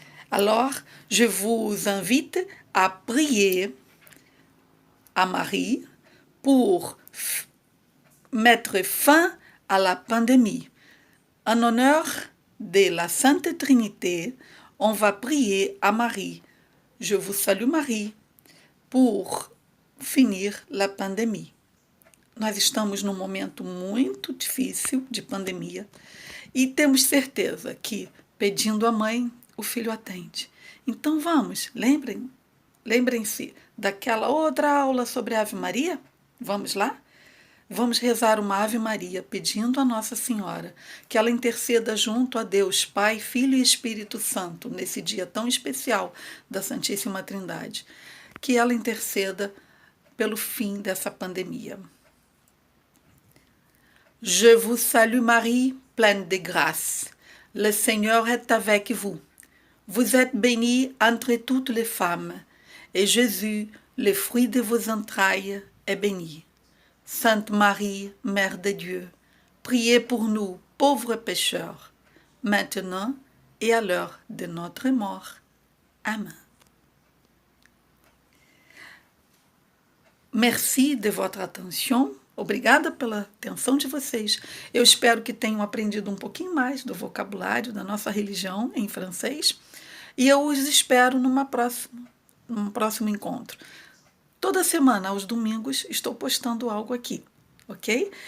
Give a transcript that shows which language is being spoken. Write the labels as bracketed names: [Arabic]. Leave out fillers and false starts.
[French] Alors, je vous invite à prier à Marie pour mettre fin à la pandémie. En honneur de la Sainte Trinité, on va prier à Marie. Je vous salue Marie pour finir la pandemia. [Portuguese] Nós estamos num momento muito difícil de pandemia e temos certeza que, pedindo à mãe, o filho atende. Então vamos, lembrem-se daquela outra aula sobre a Ave Maria? Vamos lá? Vamos rezar uma Ave Maria pedindo a Nossa Senhora que ela interceda junto a Deus, Pai, Filho e Espírito Santo, nesse dia tão especial da Santíssima Trindade. Que ela interceda pelo fim dessa pandemia. [French] Je vous salue Marie, pleine de grâce. Le Seigneur est avec vous. Vous êtes bénie entre toutes les femmes, et Jésus, le fruit de vos entrailles, est béni. Sainte Marie, Mère de Dieu, priez pour nous, pauvres pécheurs, maintenant et à l'heure de notre mort. Amen. Merci de votre attention. [Portuguese] Obrigada pela atenção de vocês. Eu espero que tenham aprendido um pouquinho mais do vocabulário da nossa religião em francês. E eu os espero num próximo encontro. Toda semana, aos domingos, estou postando algo aqui, ok?